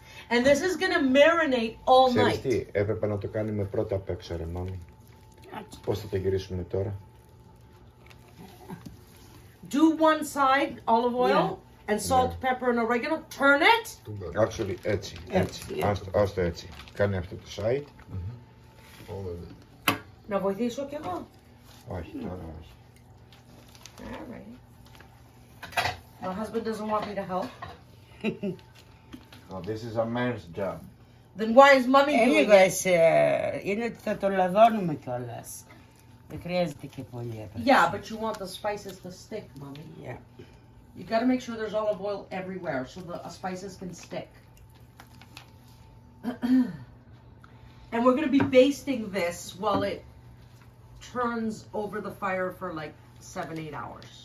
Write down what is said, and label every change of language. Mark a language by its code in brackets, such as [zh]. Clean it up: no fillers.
[en] And this is gonna marinate all [el] Ξέρεις [en] night. [el] τι, έπρεπε να το κάνουμε πρώτα απ' έξω ρε μάμη. Πώς θα το γυρίσουμε τώρα? [en] Do one side, olive oil, and salt, pepper, and oregano. Turn it. Too bad. [el] Actually, έτσι. [en] yeah. [el] Άστο έτσι. Κάνε αυτό το side. [en] All of it. [el] Να βοηθήσω κι εγώ. Όχι, τώρα όχι. [en] Alright. My husband doesn't want me to help. So this is a man's job. Then why is mommy doing [el] Λίγο [en] it? [el] είναι ότι θα το λαδώνουμε κιόλας. Δεν χρειάζεται και πολύ έπρεπε. [en] Yeah, but you want the spices to stick, mommy. Yeah. You gotta make sure there's olive oil everywhere so the spices can stick. And we're gonna be basting this while it turns over the fire for like 7-8 hours.